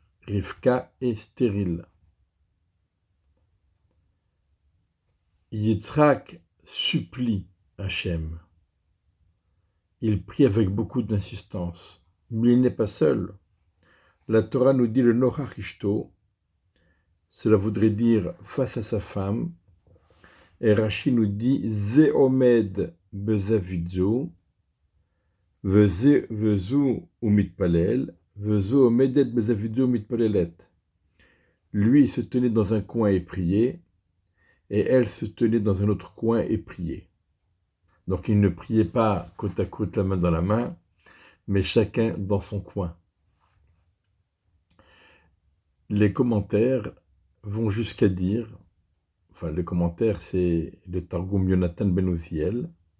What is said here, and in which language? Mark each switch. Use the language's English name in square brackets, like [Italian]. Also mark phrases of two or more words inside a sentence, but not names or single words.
[French] Rivka est stérile. Yitzhak supplie Hachem. Il prie avec beaucoup d'insistance, mais il n'est pas seul. La Torah nous dit le [Hebrew] נוכח אשתו, [French] cela voudrait dire face à sa femme, et Rashi nous dit [Hebrew] זה עומד בזוויתו, וזו ומתפלל, וזו עומדת בזוויתה ומתפללת. [French] Lui se tenait dans un coin et priait, et elle se tenait dans un autre coin et priait. Donc ils ne priaient pas côte à côte, la main dans la main, mais chacun dans son coin. Les commentaires vont jusqu'à dire, enfin le commentaire c'est le Targum Yonatan ben Uziel,